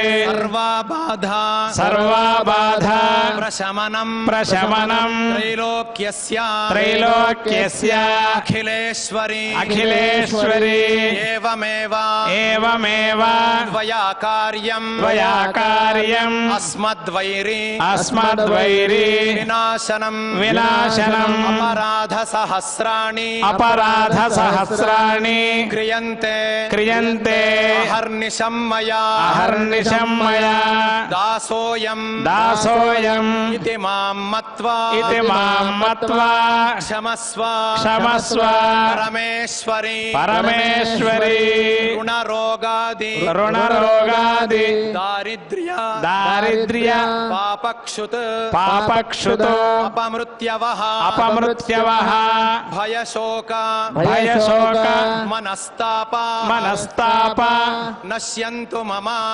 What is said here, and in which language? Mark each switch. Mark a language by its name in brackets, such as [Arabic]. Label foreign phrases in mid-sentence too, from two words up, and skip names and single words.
[Sanskrit] सर्वाबाधा प्रशमनं त्रैलोक्यस्य अखिलेश्वरी एवमेव त्वया कार्यम् अस्मद्वैरी विनाशनम् अपराधसहस्राणि क्रियन्ते अहर्निशं मया दासोऽयं దాసోయం ఇతి మాం మత్వా క్షమస్వ పరమేశ్వరి రుణరోగాది దారిద్ర్య పాపక్షుత్ అపమృత్యవః భయశోక మనస్తాప నశ్యంతు మమ